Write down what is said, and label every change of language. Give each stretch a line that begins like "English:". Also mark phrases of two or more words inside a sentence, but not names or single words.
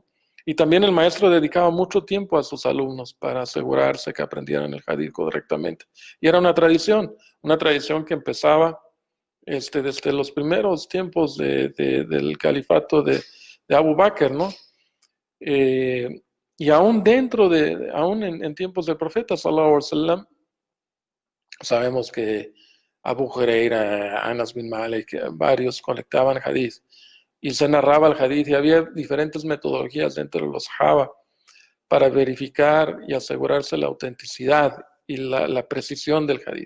Spanish: Y también el maestro dedicaba mucho tiempo a sus alumnos para asegurarse que aprendieran el hadith correctamente. Y era una tradición que empezaba desde los primeros tiempos del califato de Abu Bakr, ¿no? Y aún aún en tiempos del profeta,
Arabic: صلى الله عليه وسلم,
Spanish: sabemos que Abu Huraira, Anas bin Malik, varios conectaban hadith y se narraba el hadith y había diferentes metodologías dentro de los Sahaba para verificar y asegurarse la autenticidad y la precisión del hadith.